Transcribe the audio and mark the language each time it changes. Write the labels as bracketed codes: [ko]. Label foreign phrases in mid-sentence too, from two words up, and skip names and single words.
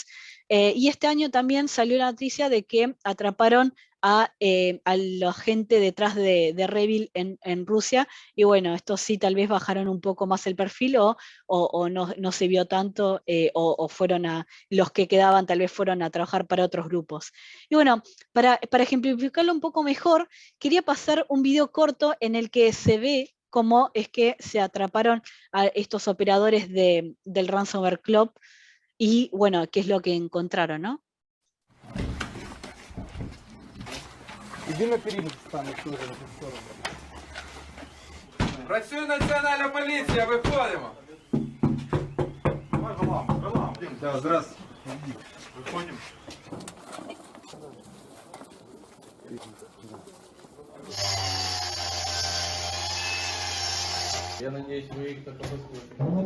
[es] Y este año también salió la noticia de que atraparon a la gente detrás de Revil en Rusia, y bueno, estos sí tal vez bajaron un poco más el perfil, o no se vio tanto, o fueron los que quedaban tal vez fueron a trabajar para otros grupos. Y bueno, para ejemplificarlo un poco mejor, quería pasar un video corto en el que se ve cómo es que se atraparon a estos operadores del Ransomware Club, y bueno, qué es lo que encontraron, ¿no? [uk] Іди на периметр стане теж на ту сторону. Працює Національна поліція, виходимо. [ru] Да, здравствуйте. Выходим. [uk] Я надіюсь, ви їх так обов'язково.